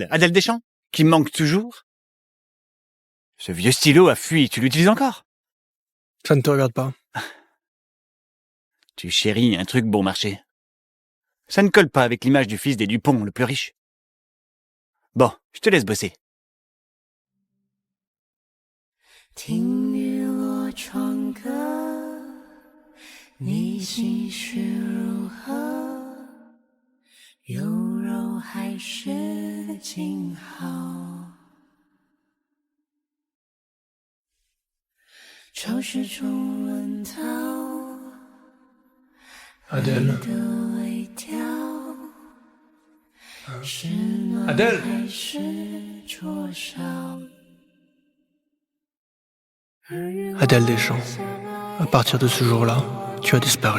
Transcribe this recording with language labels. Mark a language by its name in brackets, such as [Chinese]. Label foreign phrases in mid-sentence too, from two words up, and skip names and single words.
[French] Adèle Deschamps? Qui me manque toujours? Ce vieux stylo a fui, tu l'utilises encore? Ça ne te regarde pas. Tu chéris un truc bon marché. Ça ne colle pas avec l'image du fils des Dupont, le plus riche. Bon, je te laisse bosser. [Chinese] 听雨落唱歌，你心事如何？有柔还是静好？潮湿中轮逃， [French] Adèle. [Chinese] 的微调，是暖 [French] Adèle. [Chinese] 还是灼烧？ [French] Adèle Deschamps, à partir de ce jour-là, tu as disparu.